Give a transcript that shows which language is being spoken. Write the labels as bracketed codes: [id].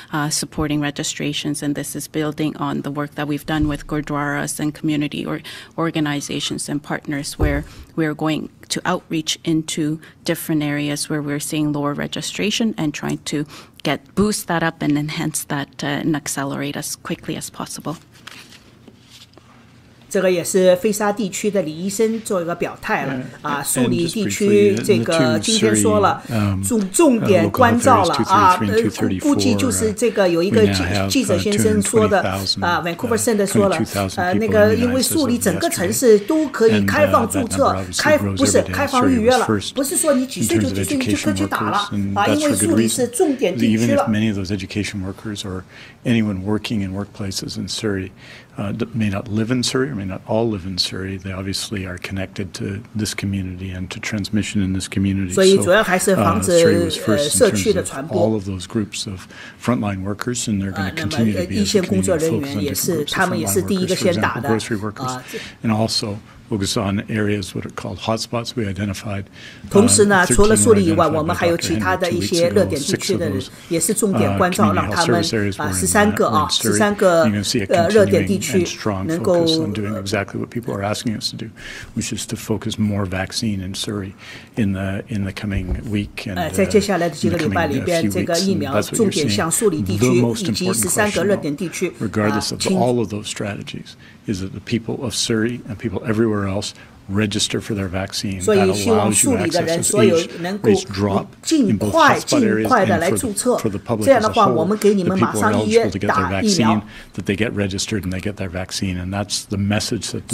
[en] Supporting registrations, and this is building on the work that we've done with Gurdwaras and community organizations and partners, where we're going to outreach into different areas where we're seeing lower registration and trying to boost that up and enhance that and accelerate as quickly as possible. [zh] 这个也是菲沙地区的李医生做一个表态了树里地区这个今天说了重点关照了估计就是这个有一个记者先生说的Vancouver Center 说了那个因为树里整个城市都可以开放注册不是开放预约了不是说你几岁就几岁就可以去打了因为树里是重点地区了 [en] Many of those education workers or anyone working in workplaces in Surrey may not live in Surrey or may not all live in Surrey. They obviously are connected to this community and to transmission in this community. [zh] 所以主要还是防止社区的传播。 [en] All of those groups of frontline workers, and they're going to continue to be as a community focus on different groups of frontline workers, for example, grocery workers, and also focus on areas what are called hotspots we identified. [zh] 同时呢，除了树里以外，我们还有其他的一些热点地区的人，也是重点关照，让他们13个热点地区能够 [en] doing exactly what people are asking us to do, which is to focus more vaccine in Surrey in the coming week and [zh] 在接下来的几个礼拜里边，这个疫苗重点向树里地区以及13个热点地区。 [en] Regardless of all of those strategies, is that the people of Surrey and people everywhere else register for their vaccine. [zh] 所以希望树里的人所有能够尽快的来注册，这样的话我们给你们马上预约打疫苗。 [en] That they get registered and they get their vaccine, and that's the message that the